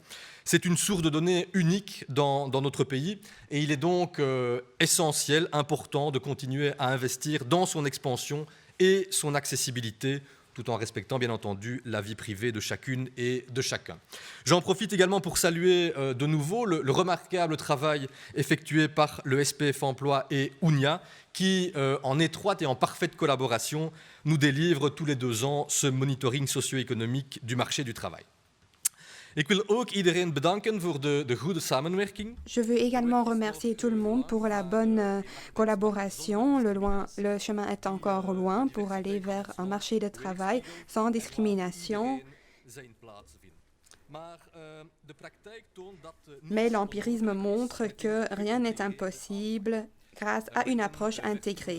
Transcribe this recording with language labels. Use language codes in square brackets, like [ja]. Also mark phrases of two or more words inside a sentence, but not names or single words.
[fr] C'est une source de données unique dans notre pays et il est donc essentiel, important de continuer à investir dans son expansion et son accessibilité tout en respectant bien entendu la vie privée de chacune et de chacun. J'en profite également pour saluer de nouveau le remarquable travail effectué par le SPF Emploi et UNIA qui, en étroite et en parfaite collaboration, nous délivrent tous les 2 ans ce monitoring socio-économique du marché du travail. [nl] Ik wil ook iedereen bedanken voor de goede samenwerking. [fr] Je veux également remercier tout le monde pour la bonne collaboration. Le chemin est encore loin pour aller vers un marché de travail sans discrimination. Mais l'empirisme montre que rien n'est impossible grâce à une approche intégrée.